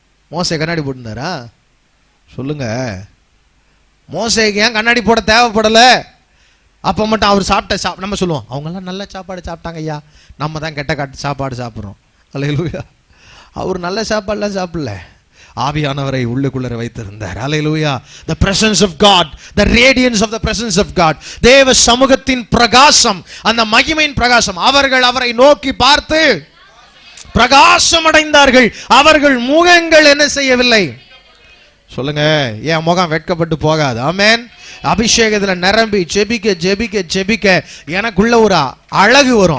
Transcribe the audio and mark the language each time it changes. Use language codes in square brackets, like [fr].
[ta] மோசே கண்ணாடி போட்டுருந்தாரா? சொல்லுங்க. மோசேக்கு ஏன் கண்ணாடி போட தேவைப்படல? அப்ப மட்டும் அவர் சாப்பிட்ட நம்ம சொல்லுவோம், அவங்க எல்லாம் நல்ல சாப்பாடு சாப்பிட்டாங்க ஐயா, நம்ம தான் கெட்ட சாப்பாடு சாப்பிட்றோம். அல்லேலூயா. அவர் நல்ல சாப்பாடுலாம் சாப்பிடல, ஆவியானவரை உள்ளுக்குள்ளே வைத்திருந்தார். அல்லேலூயா. [en] The presence of God, the radiance of the presence of God, [ta] தேவ சமூகத்தின் பிரகாசம், அந்த மகிமையின் பிரகாசம். அவர்கள் அவரை நோக்கி பார்த்து பிரகாசம் அடைந்தார்கள். அவர்கள் முகங்கள் என்ன செய்யவில்லை? சொல்லுங்க. என் முகம் வெட்கப்பட்டு போகாது. ஆமென். அபிஷேகத்துல நிரம்பி ஜெபிக்க ஜெபிக்க ஜெபிக்க எனக்குள்ள ஒரு அழகு வரும்.